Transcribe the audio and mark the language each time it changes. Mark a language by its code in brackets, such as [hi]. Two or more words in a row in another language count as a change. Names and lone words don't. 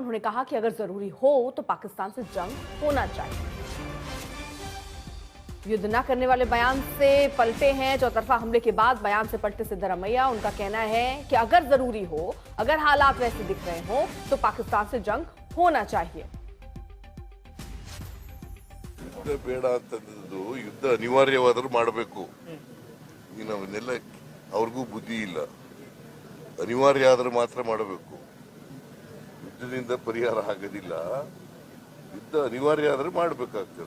[hi] उन्होंने कहा कि अगर जरूरी हो तो पाकिस्तान से जंग होना चाहिए। युद्ध न करने वाले बयान से पलटे हैं। चौतरफा हमले के बाद बयान से पलटे सिद्धरामैया। उनका कहना है कि अगर जरूरी हो, अगर हालात वैसे दिख रहे हो तो पाकिस्तान से जंग होना चाहिए। [kn] ಯುದ್ಧ ಬೇಡ ಅಂತಂದು ಯುದ್ಧ ಅನಿವಾರ್ಯವಾದರೂ ಮಾಡಬೇಕು. ಈಗ ನಾವನ್ನೆಲ್ಲ ಅವ್ರಿಗೂ ಬುದ್ಧಿ ಇಲ್ಲ. ಅನಿವಾರ್ಯ ಆದ್ರೆ ಮಾತ್ರ ಮಾಡಬೇಕು. ಯುದ್ಧದಿಂದ ಪರಿಹಾರ ಆಗೋದಿಲ್ಲ. ಯುದ್ಧ ಅನಿವಾರ್ಯ ಆದ್ರೆ ಮಾಡಬೇಕಾಗ್ತದೆ.